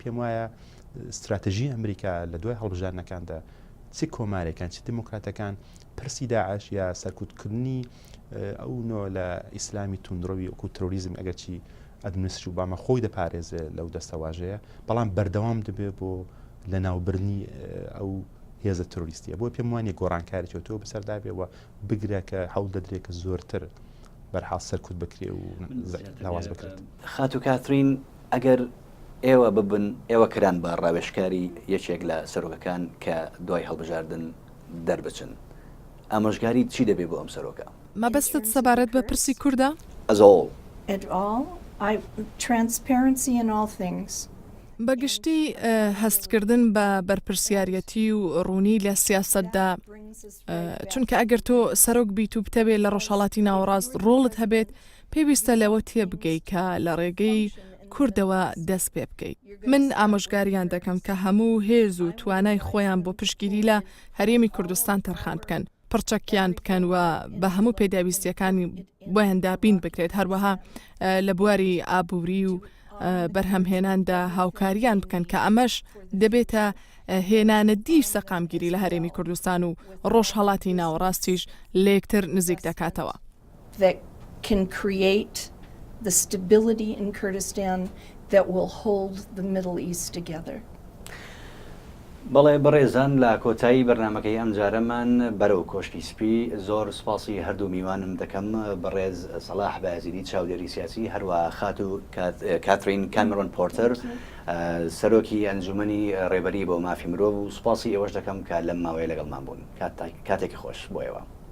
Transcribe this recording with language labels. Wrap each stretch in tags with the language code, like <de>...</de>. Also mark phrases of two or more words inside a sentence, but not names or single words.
<ckb>پێم وایە استراتژی ئەمریکا لە دوای هەڵبژاردنەکاندا چی کۆمارێکان چی دموکراتەکان پرسی داعش یا سەرکوتکردنی ئەو نۆ لە ئیسلامی توندڕەوی وەکو تروریزم ئەگەرچی ئەدمنیستری ئوباما خۆی دەپارێزێ لەو دەستەواژەیە بەڵام بەردەوام دەبێت بۆ لە ناوبردنی ئەو هێزە تروریستیە بۆ پێم وانە گۆڕانکارێکی تۆ بەسەردابێ و بگرێ کە هەوڵ دەدرێت کە زۆرتر بەرحاڵ سەرکوت بکرێ و لاواز بکرێت. خاتو کاترین ئەگەر ئێوە ببن ئێوە کران بە ڕاوێژکاری یەکێک لە سەرۆکەکان کە دوای هەڵبژاردن دەربچن ئامۆژگاری چی دەبێت بۆ ئەم سەرۆکە؟ مەبەستت سەبارەت بە پرسی کووردە؟</ckb> <en>At all, transparency in all things.</en> <ckb>بەگشتی هەستکردن بە بەرپرسیارەتی و ڕوونی لە سیاسەتدا چونکە ئەگەر تۆ سەرۆک بیت و بتەبێت لە ڕۆژهەڵاتی ناوەڕاست ڕۆڵت هەبێت پێویستە لەوە تێبگەی کە لە ڕێگەی کوردەوە دەست پێ بکەیت. من ئامۆژگاریان دەکەم کە هەموو هێز و توانای خۆیان بۆ پشگیری لە هەرێمی کوردستان تەرخان بکەن پڕچەکیان بکەن و بە هەموو پێداویستیەکانی بۆیان دابین بکرێت هەروەها لە بواری ئابووری و بەرهەمهێناندا هاوکاریان بکەن کە ئەمەش دەبێتە هێنانە دی سەقامگیری لە هەرێمی کوردستان و ڕۆژهەڵاتی ناوەڕاستیش لە یەکتر نزیک دەکاتەوە.</ckb> <en>That can create the stability in Kurdistan that will hold the Middle East together.</en> <ckb>بەڵێ بەڕێزان لە کۆتایی بەرنمەکەی ئەم جارەمان بەرەو کۆشکی سپی زۆر سپاسی هەردوو میوانم دەکەم بەڕێز سەلاح بەعزیری چاودێری سیاسی هەروە خاتو کاترین کامێرۆن پۆرتەر سەرۆکی ئەنجومەنی ڕێبەری بۆ مافی مرۆڤ و سپاسی ئێوەش دەکەم کە لەم ماوەیە لەگەڵمان بوون کاتێکی خۆش بۆ ئێوە.</ckb>